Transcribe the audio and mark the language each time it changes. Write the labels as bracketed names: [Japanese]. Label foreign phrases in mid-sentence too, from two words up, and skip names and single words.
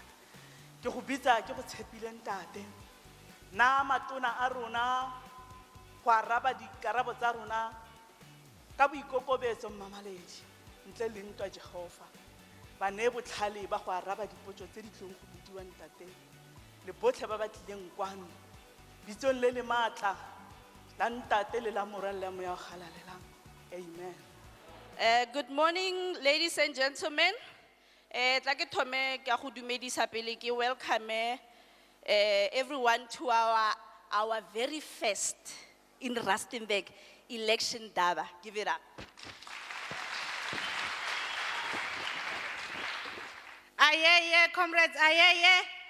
[Tswana] Ke go bitsa ke go tshepile ntate. Na matona a rona go araba dikarabo tsa rona ka boikokobetso mmamaledi ntle le ntwa Jehova. Ba ne botlhale ba go araba dipotso tse di tlong go budiwa ntate le botlhe ba batlileng kwano bitsong le le matla la ntate le la morale mo ya galalelang. [English] Amen. Good morning, ladies and gentlemen. [Tswana] Tla ke thome ke go dumedisa pele ke [English] welcome everyone to our very first in Rustenburg election Indaba. Give it up. Aye, comrades, aye.